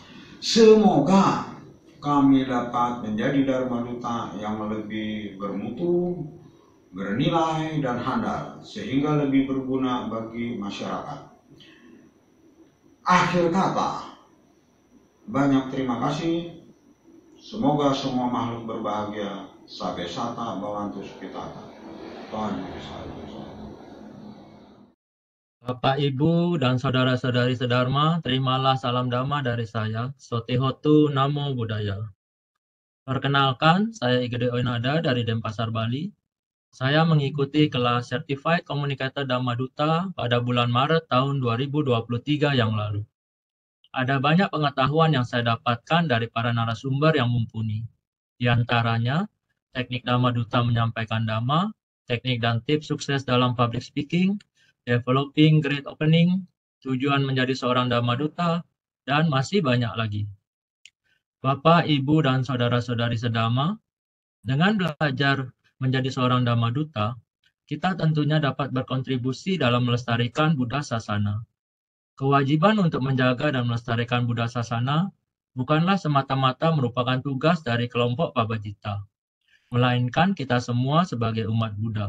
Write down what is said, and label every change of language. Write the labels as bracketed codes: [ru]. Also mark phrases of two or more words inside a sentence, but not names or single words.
[id] Semoga kami dapat menjadi Dharma Duta yang lebih bermutu, bernilai, dan handal, sehingga lebih berguna bagi masyarakat. Akhir kata, banyak terima kasih. Semoga semua makhluk berbahagia. [pi] Sabe sata bawantu sukitata. [id] Tuhan Yesus. Bapak, Ibu, dan saudara-saudari sedharma, terimalah salam Dhamma dari saya, [pi] Sotihotu Namo Buddhaya. [id] Perkenalkan, saya Igede Oinada dari Denpasar, Bali. Saya mengikuti kelas Certified Communicator Dharma Duta pada bulan Maret tahun 2023 yang lalu. Ada banyak pengetahuan yang saya dapatkan dari para narasumber yang mumpuni. Di antaranya, teknik Dharma Duta menyampaikan Dhamma, teknik dan tips sukses dalam [en] public speaking, developing great opening, [id] tujuan menjadi seorang Dharma Duta, dan masih banyak lagi. Bapak, Ibu, dan saudara-saudari sedharma, dengan belajar menjadi seorang Dharma Duta, kita tentunya dapat berkontribusi dalam melestarikan Buddha Sasana. Kewajiban untuk menjaga dan melestarikan Buddha Sasana bukanlah semata-mata merupakan tugas dari kelompok Pabajita, melainkan kita semua sebagai umat Buddha.